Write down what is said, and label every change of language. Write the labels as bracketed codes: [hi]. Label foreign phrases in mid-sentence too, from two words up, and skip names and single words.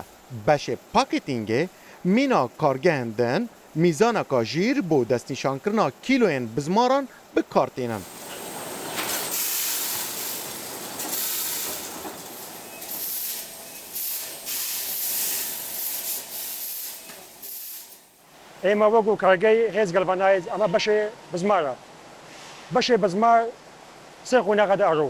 [ku] Beşê pakêtingê mîna kargehên din mîzaneka jîr bo destnîşankirina kîloyên bizmaran bi kar tînin. [ckb] ئێمە وەکو کارگەی هێز گەلڤانایز ئەمە بەشێ بزمارە. بەشێ بزمار سێ قۆناغەدا ئەڕۆ.